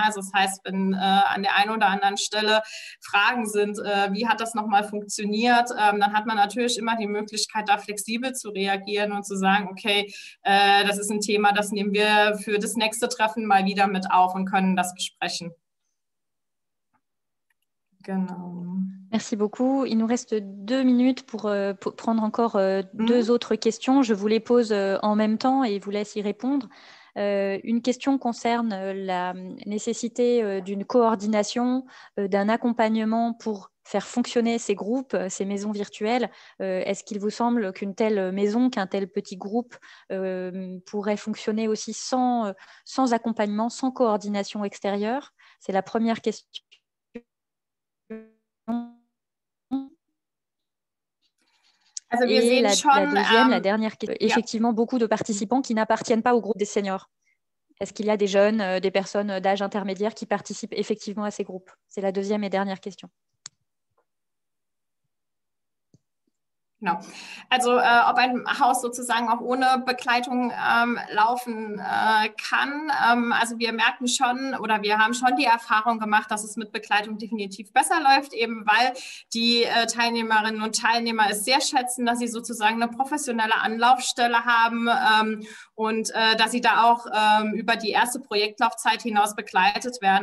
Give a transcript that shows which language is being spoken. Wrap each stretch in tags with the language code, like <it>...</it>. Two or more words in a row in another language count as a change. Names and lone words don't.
<de>Also das heißt, wenn an der einen oder anderen Stelle Fragen sind, wie hat das nochmal funktioniert, dann hat man natürlich immer die Möglichkeit, da flexibel zu reagieren und zu sagen, okay, das ist ein Thema, das nehmen wir für das nächste Treffen mal wieder mit auf und können das besprechen. Genau.</de> <fr>Merci beaucoup. Il nous reste 2 minutes pour prendre encore 2 autres questions. Je vous les pose en même temps et vous laisse y répondre. Une question concerne la nécessité d'une coordination, d'un accompagnement pour faire fonctionner ces groupes, ces maisons virtuelles. Est-ce qu'il vous semble qu'une telle maison, qu'un tel petit groupe pourrait fonctionner aussi sans accompagnement, sans coordination extérieure? C'est la première question.</fr> <de>Also wir</de> <fr>Et</fr> <de>sehen</de> <fr>la</fr> <de>schon,</de> <fr>deuxième, la dernière question, effectivement, beaucoup de participants qui n'appartiennent pas au groupe des seniors. Est-ce qu'il y a des jeunes, des personnes d'âge intermédiaire qui participent effectivement à ces groupes? C'est la deuxième et dernière question.</fr> <de>Genau. Also ob ein Haus sozusagen auch ohne Begleitung laufen kann. Also wir merken schon oder wir haben schon die Erfahrung gemacht, dass es mit Begleitung definitiv besser läuft, eben weil die Teilnehmerinnen und Teilnehmer es sehr schätzen, dass sie sozusagen eine professionelle Anlaufstelle haben und dass sie da auch über die erste Projektlaufzeit hinaus begleitet werden.</de>